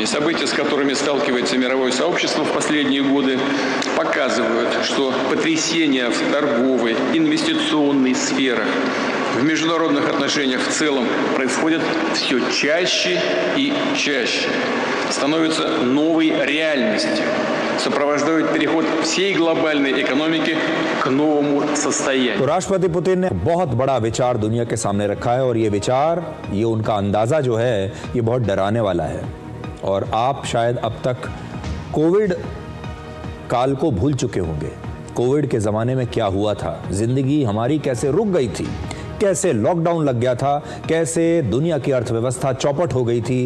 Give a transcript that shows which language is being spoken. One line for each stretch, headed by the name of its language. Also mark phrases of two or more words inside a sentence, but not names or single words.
Russian: События, с которыми сталкивается мировое сообщество в последние годы, показывают, что потрясения в торговой, инвестиционной сферах в международных отношениях в целом происходят все чаще и чаще, становятся новой реальностью, сопровождают переход всей глобальной экономики к новому состоянию.
Hindi: तो राष्ट्रपति पुतिन ने बहुत बड़ा विचार दुनिया के सामने रखा है और ये विचार, ये उनका अंदाजा जो है, ये बहुत डराने वाला है। और आप शायद अब तक कोविड काल को भूल चुके होंगे। कोविड के ज़माने में क्या हुआ था, ज़िंदगी हमारी कैसे रुक गई थी, कैसे लॉकडाउन लग गया था, कैसे दुनिया की अर्थव्यवस्था चौपट हो गई थी।